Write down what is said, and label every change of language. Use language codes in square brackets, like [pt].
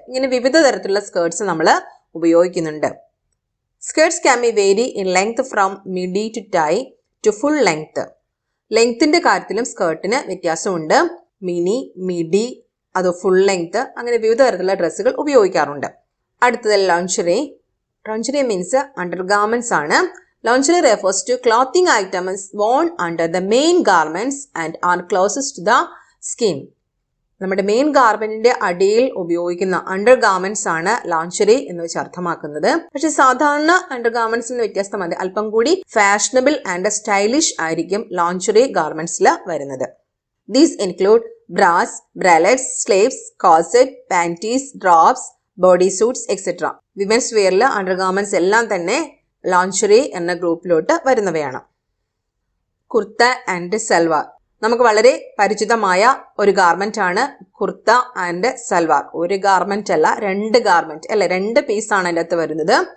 [ml] ഇങ്ങനെ വിവിധ തരത്തിലുള്ള സ്കേർട്സ് നമ്മൾ ഉപയോഗിക്കുന്നുണ്ട്. [en] Skirts can be vary in length from midi to tie to full length. [ml] ലെങ്ത്തിന്റെ കാര്യത്തിലും സ്കേർട്ടിന് വ്യത്യാസമുണ്ട്. മിനി, മിഡി, അത് ഫുൾ ലെങ്ത്, അങ്ങനെ വിവിധ തരത്തിലുള്ള ഡ്രസ്സുകൾ ഉപയോഗിക്കാറുണ്ട്. അടുത്തത് lingerie. Lingerie means under garments ആണ്. [en] Lingerie refers to clothing items worn under the main garments and are closest to the skin. [ml] നമ്മുടെ മെയിൻ ഗാർമെന്റിന്റെ അടിയിൽ ഉപയോഗിക്കുന്ന അണ്ടർ ഗാർമെന്റ്സ് ആണ് ലോഞ്ചറി എന്ന് വെച്ച് അർത്ഥമാക്കുന്നത്. പക്ഷെ സാധാരണ അണ്ടർ ഗാർമെന്റ്സിൽ നിന്ന് വ്യത്യസ്തമായി അല്പം കൂടി ഫാഷനബിൾ ആൻഡ് സ്റ്റൈലിഷ് ആയിരിക്കും ലോഞ്ചറി ഗാർമെന്റ്സിൽ വരുന്നത്. [en] These include bras, bralettes, sleeves, corset, panties, drawers, body suits, etc. [ml] Women's വെയറിൽ under garments എല്ലാം തന്നെ ലോഞ്ചറി എന്ന ഗ്രൂപ്പിലോട്ട് വരുന്നവയാണ്. കുർത്ത ആൻഡ് സൽവാർ. നമുക്ക് വളരെ പരിചിതമായ ഒരു ഗാർമെന്റ് ആണ് കുർത്ത ആൻഡ് സൽവാർ. ഒരു ഗാർമെന്റ് അല്ല, രണ്ട് ഗാർമെന്റ് അല്ലെ, രണ്ട് പീസാണ് അതിൻ്റെ അകത്ത് വരുന്നത്.